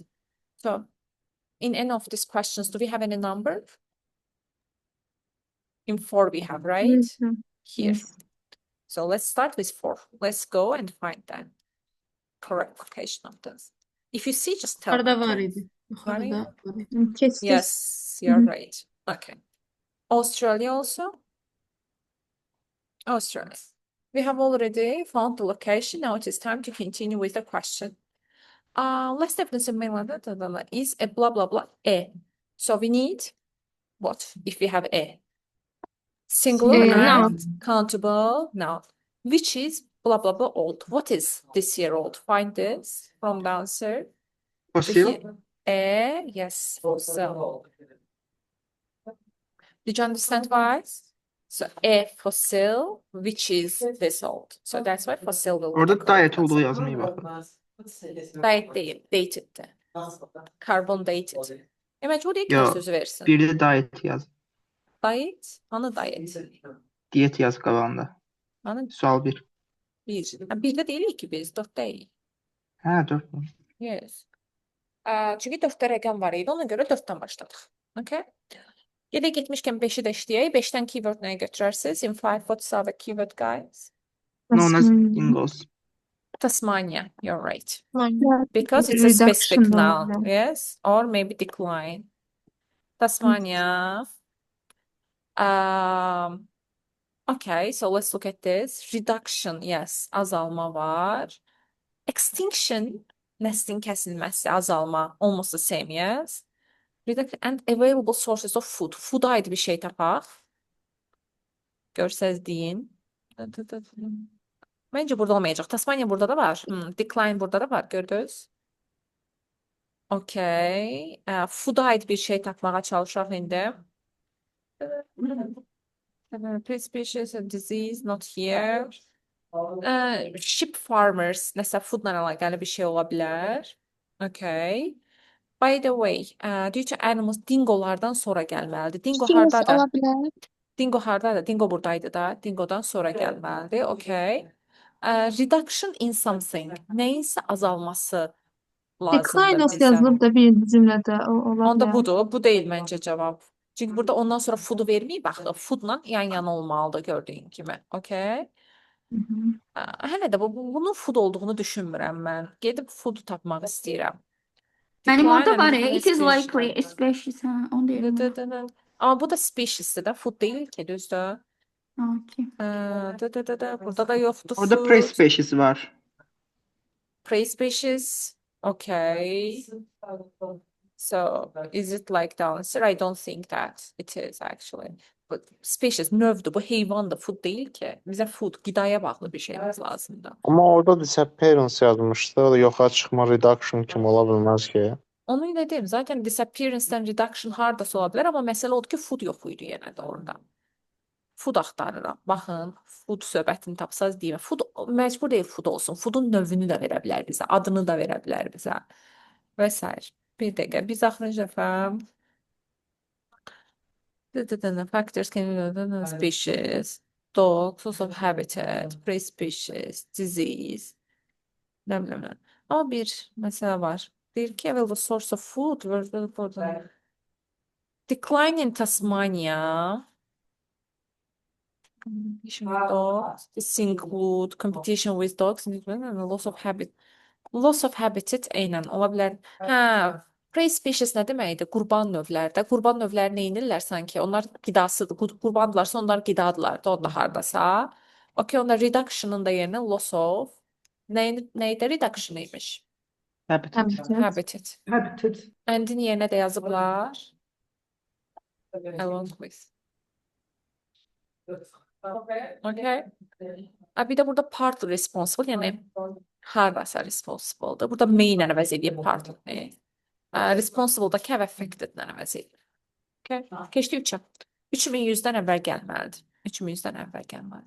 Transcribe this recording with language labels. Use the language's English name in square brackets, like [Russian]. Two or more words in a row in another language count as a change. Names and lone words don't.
[English] So in any of these questions, do we have any number? In 4 we have, right? Here. Yes. So let's start with 4. Let's go and find the correct location of this. If you see, just tell me. [Azerbaijani] Yukarıda var [English] Okay? [Azerbaijani] idi. Yukarıda var idi. Kestik. [English] Yes, you're right. Okay. Australia also? Australia. We have already found the location. Now it is time to continue with the question. Let's definitely mail is a blah blah blah a. So we need what if we have a? Singular Noun. and countable noun, which is blah blah blah old. What is this year old? Find this from the answer. Fossil. Yes, fossil. Did you understand why? So a fossil, which is this old. So that's why fossil will be the [Azerbaijani] Orada [English] correct diet answer. [Turkish] olduğu yazmaya bakın. Diet değil, dated'di. [English] Carbon dated. [Azerbaijani] Məcbur Yo, ilk sözü versin. [Turkish] bir de diet yaz. [Azerbaijani] Diet, hanı diet? Diyet yaz qabağında. Hanı Sual 1. bir. [Turkish] Bir de değil ki biz, 4 değil. [Azerbaijani] Hə, 4. [English] Yes. [Azerbaijani] Çünki 4-də rəqəm var idi, ona görə 4-dən başladıq. [English] Okay? [Azerbaijani] Gedək getmişkən 5-i də işləyək. 5-dən keyword nəyə götürərsiniz? [English] In 5, what's our keyword, guys? Known as Ingles. Tasmania, you're right. Yeah. Because it's a specific Reduction noun. [Azerbaijani] oldu. [English] Yes, or maybe decline. Tasmania. Okay, so let's look at this. Reduction, yes, [Azerbaijani] azalma var. Extinction, neslin kəsilməsi, azalma, [English] almost the same, yes. Reduction and available sources of food. [Azerbaijani] Food'a aid bir şey tapaq. Görsəz deyin. Məncə burada olmayacaq. Tasmania burada da var. Decline burada da var, gördünüz? [English] Okay. [Azerbaijani] Food'a aid bir şey tapmağa çalışaq indi. [English] Pre-species and disease, not here. Sheep farmers, [Azerbaijani] nəsə foodla əlaqəli bir şey ola bilər. [English] Okay. By the way, due to animals, [Azerbaijani] dingolardan sonra gəlməlidir. Dingo [English] Yes, [Azerbaijani] hardadır? [Turkish] olabilir. [Azerbaijani] Dingo hardadır? Dingo buradaydı da. Dingodan sonra gəlməlidir. [English] Okay. Reduction in something. [Azerbaijani] Nəyinsə azalması [English] Decline [Azerbaijani] lazımdır [Turkish] nasıl [Azerbaijani] bizə. [Turkish] yazılır da bir cümlede olabilir. [Azerbaijani] Onda budur. Bu deyil məncə cavab. Çünki burada ondan sonra food'u verməyib axı. Foodla yan-yana olmalıdır gördüyün kimi. [English] Okay. [Azerbaijani] Hələ də bunun food olduğunu düşünmürəm mən. Gedib food'u tapmaq istəyirəm. [Turkish] Benim orada [English] Decline [Azerbaijani] var [English] and ya. It is species. likely. Species. [Turkish] Ha, onu diyelim. [Azerbaijani] Amma bu da species'dir də, food deyil ki, düzdür? [English] Okay. [Azerbaijani] Burada da yoxdur Orada [English] food. [Azerbaijani] pre-species var. [English] Pre-species. Okay. So, is it like the answer? I don't think that it is actually. But species, [Azerbaijani] növdür, bu heyvandır, food deyil ki. Bizə food, qidaya bağlı bir şeyimiz lazımdır. Amma orada disappearance yazmışdı. O da yoxa çıxma reduction kimi ola bilməz ki. Onu ilə deyim, zaten disappearance'dən reduction hardasa ola bilər, amma məsələ odur ki, food yox idi yenə də orada. Food axtarıram. Baxın, food söhbətini tapsaz deyim. Food məcbur deyil food olsun. Food'un növünü də verə bilər bizə, adını da verə bilər bizə. Və s. Bir dəqiqə, biz axırıncı dəfə [English] factors can be species, dog, source of habitat, pre-species, disease. [Azerbaijani] Nə bilim. Amma bir məsələ var. Deyir ki, [English] available source of food, decline in Tasmania. Dogs, this include competition with dogs and loss of habit. Loss of habitat [Azerbaijani] eynən ola bilər. Hə, [English] prey species [Azerbaijani] nə deməkdir? Qurban növlərdə. Qurban növləri nə edirlər sanki? Onlar qidasıdır. Qurbandırlarsa onlar qidadılar da onda hardasa. Okay, onda reduction'ın da yerinə [English] loss of [Azerbaijani] neydə reduction imiş? [English] Habitat. Habitat. [Azerbaijani] Endin yerinə də yazıblar. [English] Along with. Okay. [Azerbaijani] Bir də burada [English] partly responsible, [Azerbaijani] yəni harasa responsible-dır. Burada main əvəz edib partly. Responsible-dakı [English] have affected- [Azerbaijani] lə əvəz edib. Okay. Keçdi 3-ə. 3100-dən əvvəl gəlməlidir. 3100-dən əvvəl gəlməlidir.